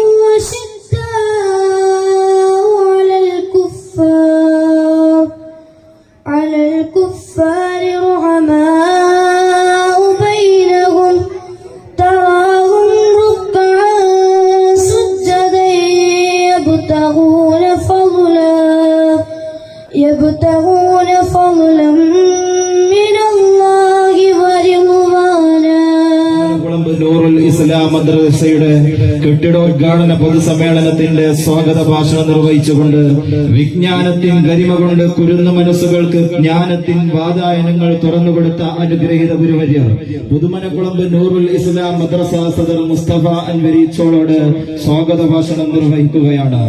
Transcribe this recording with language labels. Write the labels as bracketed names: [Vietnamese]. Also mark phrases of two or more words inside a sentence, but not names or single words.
[Arabic] أشداء على الكفار رحماء بينهم تراهم ركعا سجدا يبتغون فضلا من الله ورضوانا. [Malayalam] നൂറുൽ ഇസ്ലാം മദ്രസയുടെ കെട്ടിടോദ്ഘാടന പൊതുസമ്മേളനത്തിന്റെ സ്വാഗത ഭാഷണം നിർവഹിച്ചുകൊണ്ട് വിജ്ഞാനത്തിൻ ഗരിമ കൊണ്ട് കുരുന്ന മനസ്സുകൾക്ക് ജ്ഞാനത്തിൻ വാതായനങ്ങൾ തുറന്നുകൊടുത്ത അനുഗ്രഹീത ഗുരുവര്യർ പുതുമനക്കുളമ്പ് നൂറുൽ ഇസ്ലാം മദ്രസ സദർ മുസ്തഫ അൻവരി ചോളോട് സ്വാഗത ഭാഷണം നിർവഹിക്കുകയാണ്.